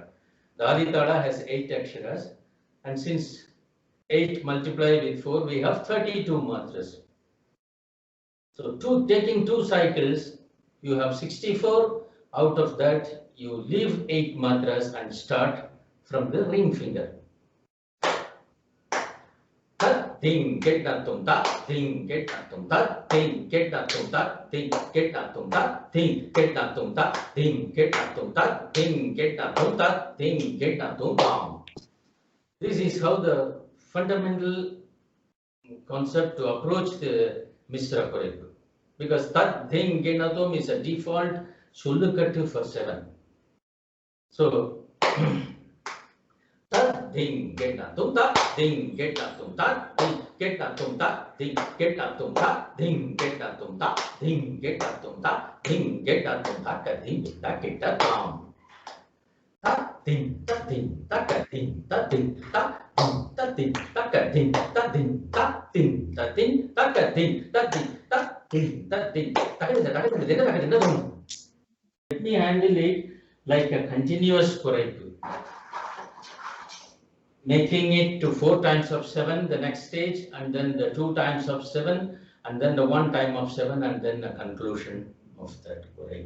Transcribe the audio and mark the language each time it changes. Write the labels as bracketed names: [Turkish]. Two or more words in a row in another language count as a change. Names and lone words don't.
[English] The Aditala has 8 aksharas, and since 8 multiplied with 4, we have 32 matras. So taking 2 cycles, you have 64. Out of that, you leave 8 matras and start from the ring finger. Ding get na tum ta, ding get na tum ta, ding get na tum ta, ding get na tum ta, ding get na tum ta, ding get na tum ta, ding get na tum ta, ding get na tum ta. This is how the fundamental concept to approach the Mishra Korepu. Because that thing get na tum is a default Sullukattu for 7. So ding get na tum ta, ding get na tum ta, ding get na tum ta, ding get na tum ta, ding get na tum ta, ding get na tum ta, ding get na tum ta, ka ding ta get ta tam. Ta ding ta ding ta ka ding ta ding ta ding ta ka ding ta ding ta ding ta ding ta ka ding ta ding ta ding ta ding ta ka ding ta ding. Let me handle it like a continuous Korepu. Making it to 4 times of 7, the next stage, and then the 2 times of 7, and then the 1 time of 7, and then the conclusion of that Korepu.